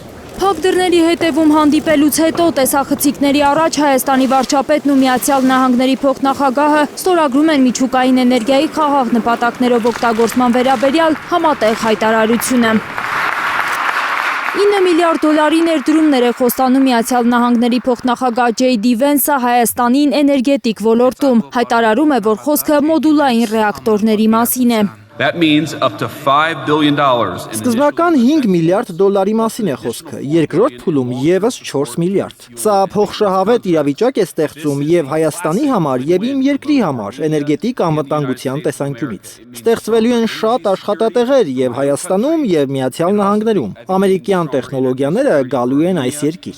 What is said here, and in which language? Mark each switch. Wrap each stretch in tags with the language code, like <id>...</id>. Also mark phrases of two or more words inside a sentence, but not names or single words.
<hy>Փակ դռների հետևում հանդիպելուց հետո տեսախցիկների առաջ Հայաստանի վարչապետն ու Միացյալ Նահանգների փոխնախագահը ստորագրում են միջուկային էներգիայի խաղաղ նպատակներով օգտագործման վերաբերյալ համատեղ հայտարարությունը։ 9 միլիարդ դոլարի ներդրումներ է խոստանում Միացյալ Նահանգների փոխնախագահ Ջեյ Վենսը Հայաստանին էներգետիկ ոլորտում, հայտարարում է, որ խոսքը մոդուլային ռեակտորների մասին է։</hy> <en>That means up to $5 billion.</en> <hy>Սկզբնական 5 միլիարդ դոլարի մասին է խոսքը, երկրորդ փուլում եւս 4 միլիարդ։ Սա փոխշահավետ իրավիճակ է ստեղծում եւ Հայաստանի համար եւ իմ երկրի համար էներգետիկ անվտանգության տեսանկյունից։ Ստեղծվելու են շատ աշխատատեղեր եւ Հայաստանում եւ Միացյալ Նահանգներում։ Ամերիկյան տեխնոլոգիաները գալու են այս երկիր։</hy>